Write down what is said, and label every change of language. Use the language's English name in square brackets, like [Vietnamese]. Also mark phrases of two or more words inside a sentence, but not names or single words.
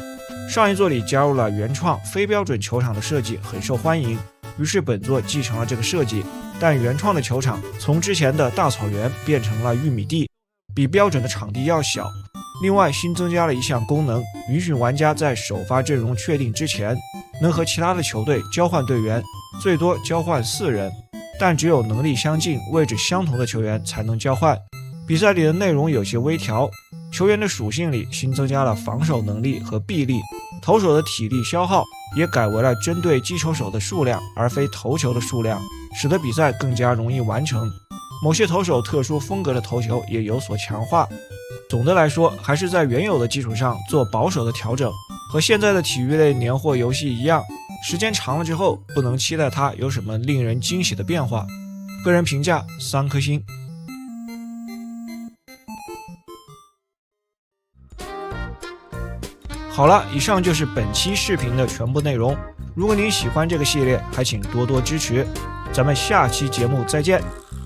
[Chinese] 上一作裡加入了原創非標準球場的設計，很受歡迎，於是本作繼承了這個設計， 但原創的球場從之前的大草原變成了玉米地，比標準的場地要小。另外新增加了一项功能，允许玩家在首發陣容確定之前，能和其他的球隊交換隊員，最多交換4人，但只有能力相近、位置相同的球員才能交換。比賽裡的內容有些微調，球员的屬性裡新增加了防守能力和臂力，投手的体力消耗也改为了針對击球手的數量而非投球的數量，使得比賽更加容易完成。某些投手特殊風格的投球也有所强化。总的来说，还是在原有的基礎上做保守的調整，和现在的体育類年货游戏一樣，时间長了之後不能期待它有什麼令人驚喜的變化。個人評價3顆星。好了，以上就是本期視頻的全部內容。如果您喜歡這個系列，還請多多支持。咱們下期節目再見。